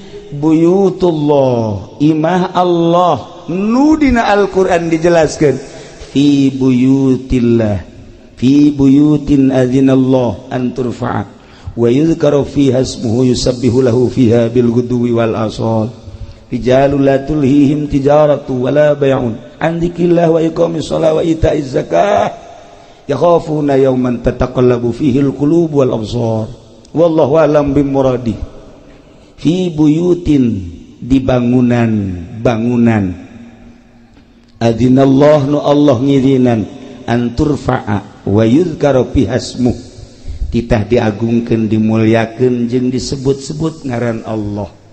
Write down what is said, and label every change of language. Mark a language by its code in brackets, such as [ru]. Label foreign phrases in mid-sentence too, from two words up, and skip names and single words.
[ar] buyutullah [su] imah Allah nu dina Al-Qur'an dijelaskeun [ar] في بيوت الله في بيوت أذن الله أن ترفع ويذكر فيها اسمه يسبح له فيها بالغدو والآصال رجال لا تلهيهم تجارة ولا بيع عن ذكر الله وإقام الصلاة وإيتاء الزكاة يخافون يوما تتقلب فيه القلوب والأبصار والله أعلم بمرادي في بيوت [su] di bangunan adzinallah nu Allah ngirinan [ar] أن ترفع ويذكر فيها اسمه [su] titah diagungkeun dimulyakeun jeung disebut-sebut ngaran Allah